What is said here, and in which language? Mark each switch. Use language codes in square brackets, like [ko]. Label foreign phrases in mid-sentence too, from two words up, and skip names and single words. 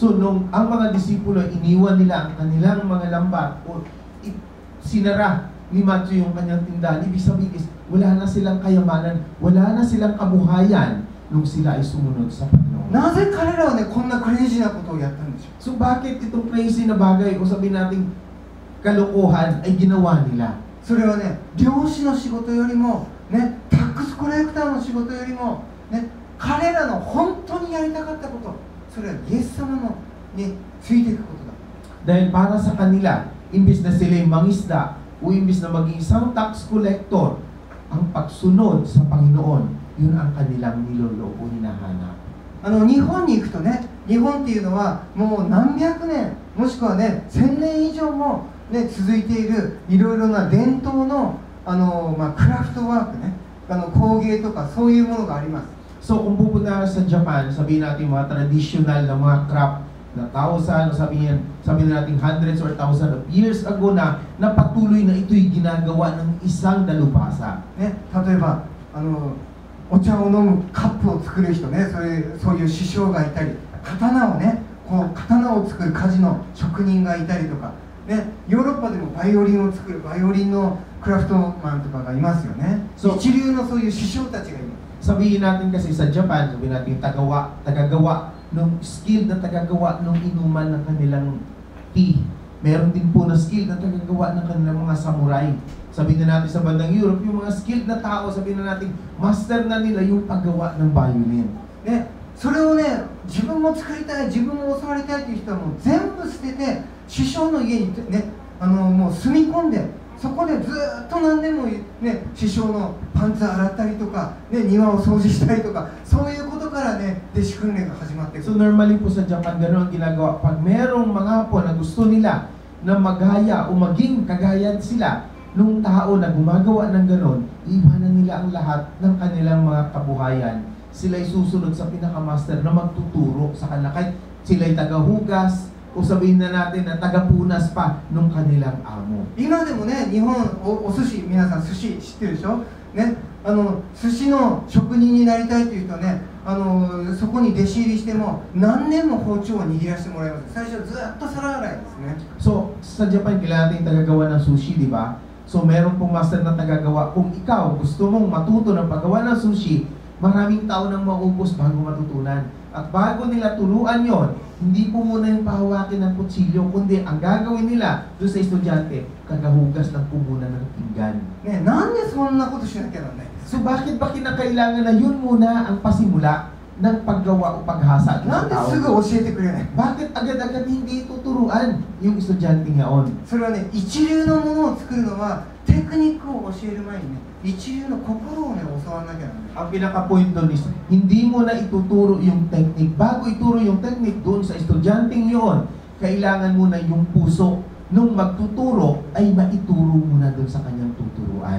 [tl] So, nung ang mga disipulo, iniwan nila ang kanilang mga lambat o sinara ni Matthew yung kanyang tindahan, ibig sabihin is, wala na silang kayamanan, wala na silang kabuhayan nung sila ay sumunod sa Panginoon. [ja] なぜ彼らはね、こんなクレイジーなことをやったんでしょう。 [tl] So, bakit itong crazy na bagay o sabihin natin kalokohan ay ginawa nila? [ja] それはね、漁師の仕事よりも、ね、タックスコレクターの仕事よりも、ね、彼らの本当にやりたかったこと、それはイエス様のについていくことだ。 [tl] Dahil para sa kanila, imbis na sila yung mangisda o imbis na maging isang [en] tax collector, [tl] ang pagsunod sa Panginoon, yun ang kanilang niloloko o hinahanap. [ja] 日本に行くとね、日本っていうのはもう何百年、もしくはね、1000年以上も、ね、続いているいろいろな伝統の、クラフトワークね、工芸とかそういうものがあります。 [tl] So, kung pupunta sa Japan, sabihin natin mga traditional na mga craft na thousand, sabihin natin [en] hundreds or thousands of years ago [tl] na patuloy na ito'y ginagawa ng isang dalubhasa. [ja] ね、例えばお茶を飲むカップを作る人ね、そういう師匠がいたり、刀をね、刀を作る鍛冶の職人がいたりとか、ね、ヨーロッパでもバイオリンを作るバイオリンのクラフトマンとかがいますよね。一流のそういう師匠たちがいます。 [tl] Sabihin natin kasi sa Japan, sabihin natin tagagawa ng skill na tagagawa ng inuman ng kanilang tea. Meron din po na skill na tagagawa ng kanilang mga samurai. Sabihin na natin sa bandang Europe, yung mga skilled na tao, sabihin na natin, master na nila yung paggawa ng violin. [ja] ね、それをね、自分も作りたい、自分も教わりたいという人はもう全部捨てて、師匠の家にね、もう住み込んで、そこでずっと何年もね、師匠のパンツ洗ったりとか、ね、庭を掃除したりとか、そういうことからね、弟子訓練が始まっていく。 [tl] So normally po sa Japan, gano'n ang ginagawa. Pag merong mga Hapon na gusto nila na magaya o maging kagaya sila nung tao na gumagawa ng gano'n, iwanan nila ang lahat ng kanilang mga kabuhayan. Sila'y susunod sa pinakamaster na magtuturo sa kanila. Kahit sila'y tagahugas, o sabihin na natin na tagapunas pa nung kanilang amo. [ja] 今でもね、日本 お寿司、皆さん寿司知ってるでしょ、ね、寿司の職人になりたいという人はね、そこに弟子入りしても何年も包丁を握らせてもらいます。最初ずっと皿洗いですね。 [tl] So sa Japan, kailangan natin tagagawa ng sushi, di ba? So meron pong master na tagagawa. Kung ikaw gusto mong matuto ng paggawa ng sushi, maraming taon nang maubos bago matutunan. At bago nila turuan yon, hindi po muna yung pahawakin ng kutsilyo, kundi ang gagawin nila doon sa estudyante, kagahugas lang po muna ng pinggan. [ja] ね、なんでそんなことしなきゃならないんですか。 [tl] So bakit ba kinakailangan na yun muna ang pasimula ng paggawa o paghasa ng [ja] なんで [tl] tao? [ja] すぐ教えてくれない。 [tl] Bakit agad-agad hindi tuturuan yung estudyante ngayon? [ja] それはね、一流のものを作るのはテクニックを教える前にね、一流の心をね、教わらなきゃならない。 [tl] Ang pinaka-point doon is, hindi mo na ituturo yung technique. Bago ituro yung technique doon sa estudyanteng yon, kailangan mo na yung puso nung magtuturo ay maituro mo na doon sa kanyang tuturuan.